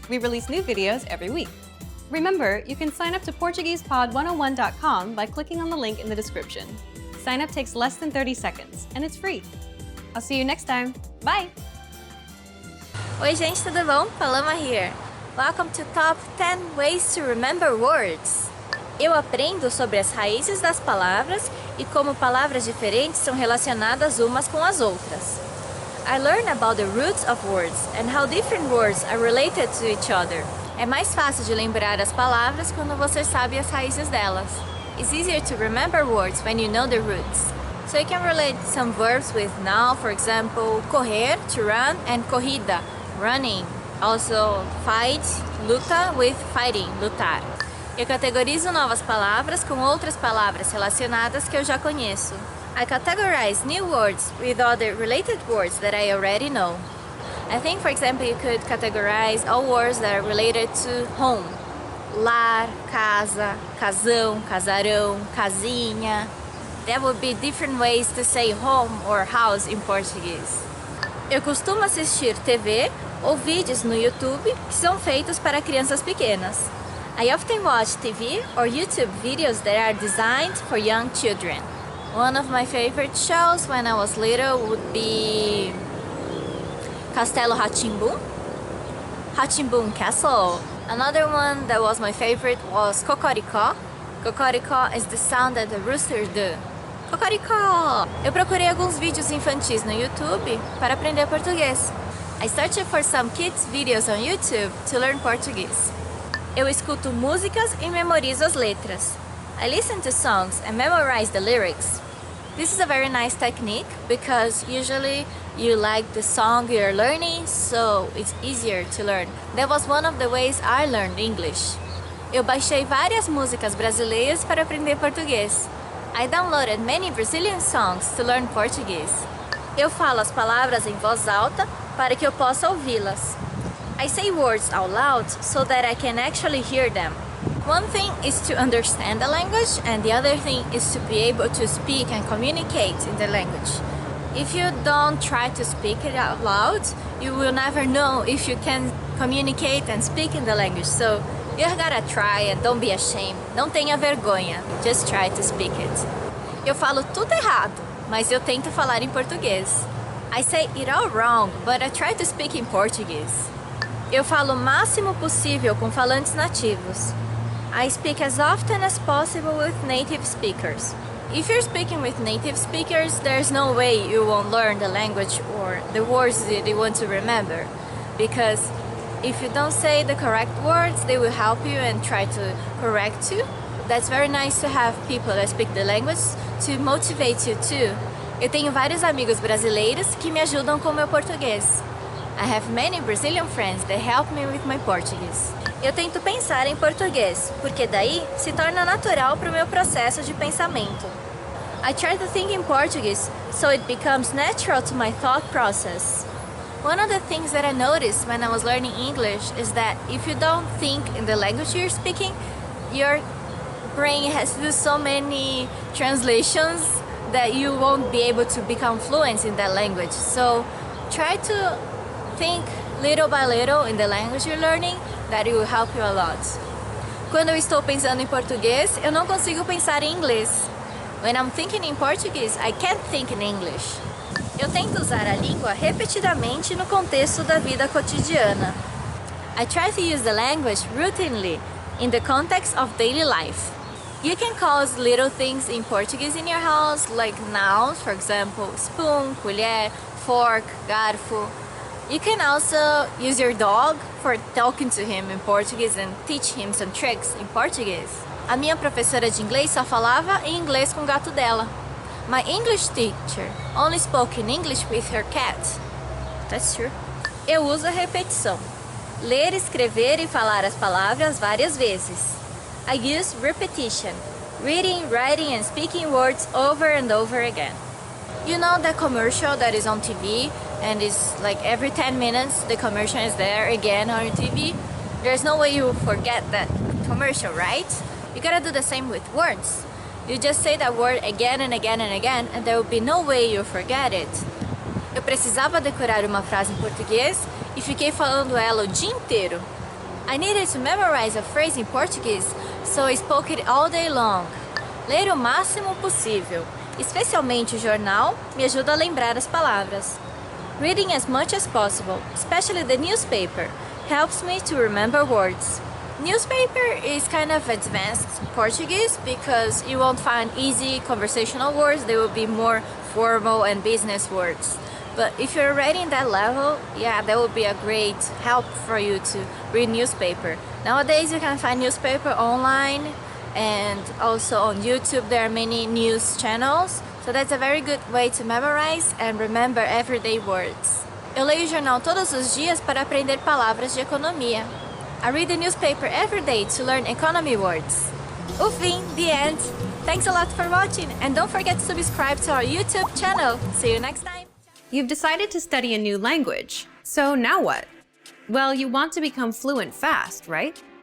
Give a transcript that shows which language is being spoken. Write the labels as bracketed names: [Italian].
[English] We release new videos every week. Remember, you can sign up to PortuguesePod101.com by clicking on the link in the description. Sign up takes less than 30 seconds, and it's free. I'll see you next time. Bye! [Portuguese] Oi gente, tudo bom? [English] Paloma here. Welcome to Top 10 Ways to Remember Words. [Portuguese] Eu aprendo sobre as raízes das palavras e como palavras diferentes são relacionadas umas com as outras. [English] I learn about the roots of words and how different words are related to each other. [Portuguese] É mais fácil de lembrar as palavras quando você sabe as raízes delas. [English] It's easier to remember words when you know the roots. So you can relate some verbs with now, for example, correr, to run, and corrida, running. Also, fight, luta with fighting, lutar. [Portuguese] Eu categorizo novas palavras com outras palavras relacionadas que eu já conheço. [English] I categorize new words with other related words that I already know. I think, for example, you could categorize all words that are related to home. [Portuguese] Lar, casa, casão, casarão, casinha. [English] There would be different ways to say home or house in Portuguese. [Portuguese] Eu costumo assistir TV ou vídeos no YouTube que são feitos para crianças pequenas. [English] I often watch TV or YouTube videos that are designed for young children. One of my favorite shows when I was little would be Castelo Rá-Tim-Bum, Rá-Tim-Bum Castle. Another one that was my favorite was Cocoricó. Cocoricó is the sound that the rooster do. Cocoricó! [Portuguese] Eu procurei alguns vídeos infantis no YouTube para aprender português. [English] I searched for some kids videos on YouTube to learn Portuguese. [Portuguese] Eu escuto músicas e memorizo as letras. [English] I listen to songs and memorize the lyrics. This is a very nice technique because usually you like the song you're learning, so it's easier to learn. That was one of the ways I learned English. [Portuguese] Eu baixei várias músicas brasileiras para aprender português. [English] I downloaded many Brazilian songs to learn Portuguese. [Portuguese] Eu falo as palavras em voz alta para que eu possa ouvi-las. [English] I say words out loud so that I can actually hear them. One thing is to understand the language and the other thing is to be able to speak and communicate in the language. If you don't try to speak it out loud, you will never know if you can communicate and speak in the language. So you gotta try and don't be ashamed. [Portuguese] Não tenha vergonha. [English] Just try to speak it. [Portuguese] Eu falo tudo errado, mas eu tento falar em português. [English] I say it all wrong, but I try to speak in Portuguese. [Portuguese] Eu falo o máximo possível com falantes nativos. [English] I speak as often as possible with native speakers. If you're speaking with native speakers, there's no way you won't learn the language or the words that you want to remember. Because if you don't say the correct words, they will help you and try to correct you. That's very nice to have people that speak the language to motivate you too. [Portuguese] Eu tenho vários amigos brasileiros que me ajudam com meu português. [English] I have many Brazilian friends that help me with my Portuguese. [Portuguese] Eu tento pensar em português, porque daí se torna natural para o meu processo de pensamento. [English] I try to think in Portuguese, so it becomes natural to my thought process. One of the things that I noticed when I was learning English is that if you don't think in the language you're speaking, your brain has to do so many translations that you won't be able to become fluent in that language. So try to think little by little in the language you're learning, that it will help you a lot. [Portuguese] Quando eu estou pensando em português, eu não consigo pensar em inglês. [English] When I'm thinking in Portuguese, I can't think in English. [Portuguese] Eu tento usar a língua repetidamente no contexto da vida cotidiana. [English] I try to use the language routinely in the context of daily life. You can call little things in Portuguese in your house, like nouns, for example, spoon, colher, fork, garfo. You can also use your dog for talking to him in Portuguese and teach him some tricks in Portuguese. [Portuguese] A minha professora de inglês só falava em inglês com o gato dela. [English] My English teacher only spoke in English with her cat. That's true. [Portuguese] Eu uso a repetição. Ler, escrever e falar as palavras várias vezes. [English] I use repetition. Reading, writing and speaking words over and over again. You know that commercial that is on TV and it's like every 10 minutes the commercial is there again on TV? There's no way you forget that commercial, right? You gotta do the same with words. You just say that word again and again and again and there will be no way you forget it. [Portuguese] Eu precisava decorar uma frase em português e fiquei falando ela o dia inteiro. [English] I needed to memorize a phrase in Portuguese, so I spoke it all day long. [Portuguese] Ler o máximo possível, especialmente o jornal, me ajuda a lembrar as palavras. [English] Reading as much as possible, especially the newspaper, helps me to remember words. Newspaper is kind of advanced Portuguese because you won't find easy conversational words, they will be more formal and business words. But if you're already in that level, yeah, that would be a great help for you to read newspaper. Nowadays you can find newspaper online and also on YouTube there are many news channels. So that's a very good way to memorize and remember everyday words. [Portuguese] Eu leio o jornal todos os dias para aprender palavras de economia. [English] I read the newspaper every day to learn economy words. [Portuguese] O fim, [English] the end. Thanks a lot for watching, and don't forget to subscribe to our YouTube channel. See you next time! You've decided to study a new language, so now what? Well, you want to become fluent fast, right?